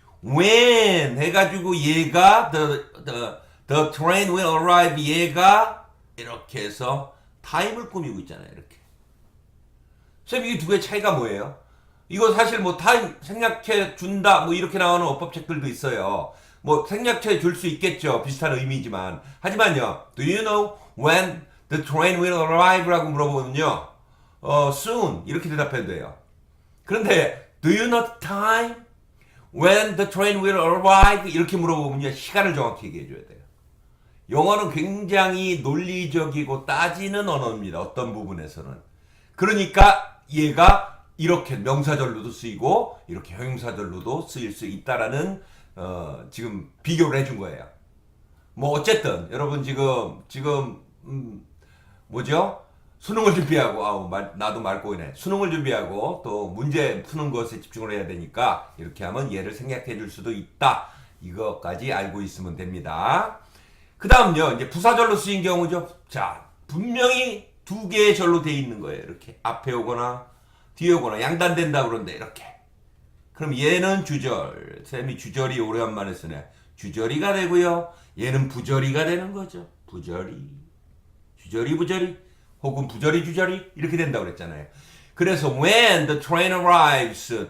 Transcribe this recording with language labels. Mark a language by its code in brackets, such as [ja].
[ko] When 해가지고 얘가 [en] the train will arrive [ko] 얘가 이렇게 해서 time을 꾸미고 있잖아요. 이렇게. 쌤 이게 두 개의 차이가 뭐예요? 이거 사실 뭐 타임 생략해 준다 뭐 이렇게 나오는 어법책들도 있어요. 뭐 생략해 줄 수 있겠죠. 비슷한 의미지만. 하지만요. [en] Do you know when the train will arrive? [ko] 라고 물어보면요. soon 이렇게 대답해도 돼요. 그런데 [en] do you know the time when the train will arrive? [ko] 이렇게 물어보면요. 시간을 정확히 얘기해 줘야 돼요. 영어는 굉장히 논리적이고 따지는 언어입니다. 어떤 부분에서는. 그러니까 얘가 이렇게 명사절로도 쓰이고 이렇게 형용사절로도 쓰일 수 있다라는 지금 비교를 해준 거예요. 뭐 어쨌든 여러분 지금 뭐죠? 수능을 준비하고 나도 말꼬이네. 수능을 준비하고 또 문제 푸는 것에 집중을 해야 되니까 이렇게 하면 얘를 생략해 줄 수도 있다. 이것까지 알고 있으면 됩니다. 그 다음요, 이제 부사절로 쓰인 경우죠. 자, 분명히 두 개의 절로 돼 있는 거예요. 이렇게 앞에 오거나 뒤에 오거나 양단된다 그러는데 이렇게. 그럼 얘는 주절. 쌤이 주절이 오래간만에 쓰네. 주절이가 되고요. 얘는 부절이가 되는 거죠. 부절이. 주절이 부절이. 혹은 부절이 주절이. 이렇게 된다고 그랬잖아요. 그래서 [en] when the train arrives.